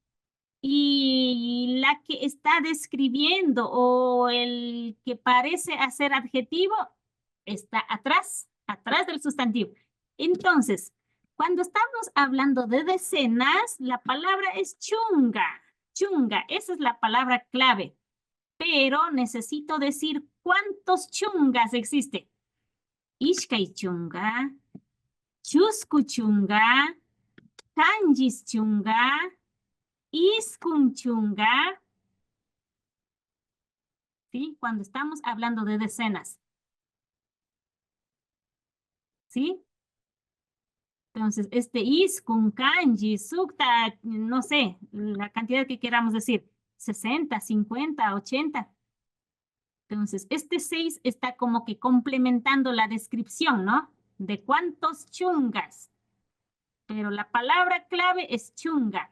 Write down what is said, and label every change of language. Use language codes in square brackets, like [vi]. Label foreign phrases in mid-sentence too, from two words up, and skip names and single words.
[es] Y la que está describiendo o el que parece hacer adjetivo está atrás del sustantivo. Entonces, cuando estamos hablando de decenas, la palabra es chunga, esa es la palabra clave. Pero necesito decir cuántos chungas existen. [qu] Ishkai chunga, chusku chunga, kanjis chunga, iskun chunga. [es] ¿Sí? Cuando estamos hablando de decenas. ¿Sí? Entonces, [qu] iskun, kanji, sukta, [es] no sé, la cantidad que queramos decir. 60, 50, 80. Entonces, 6 está como que complementando la descripción, ¿no? De cuántos chungas. Pero la palabra clave es chunga.